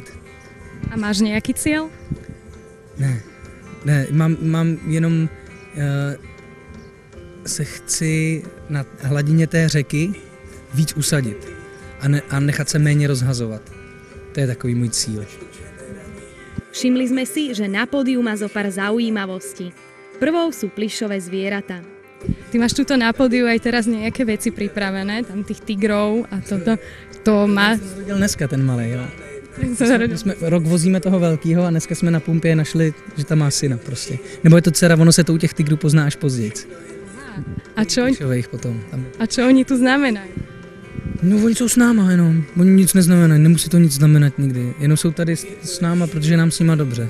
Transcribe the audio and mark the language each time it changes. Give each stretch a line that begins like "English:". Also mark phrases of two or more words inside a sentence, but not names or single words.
Czech: A máš nějaký cíl? Ne, mám jenom se chci na hladině té řeky víc usadit a nechat se méně rozhazovat. To je takový můj cíl.
Slovak: Všimli sme si, že na pódiu má zo pár zaujímavostí. Prvou sú plyšové zvieratá. Ty máš tuto na pódiu aj teraz nejaké veci pripravené, tam tých tigrov a toto.
Czech: To má... Jsem viděl dneska ten malej, jo. Rok vozíme toho velkýho a dneska jsme na pumpě našli, že tam má syna prostě. Nebo je to dcera, ono se to u těch tigrů pozná až později.
Slovak: A čo oni tu znamenají?
Czech: No oni jsou s náma jenom, oni nic neznamenají, nemusí to nic znamenat nikdy, jenom jsou tady s náma, protože nám s nima dobře.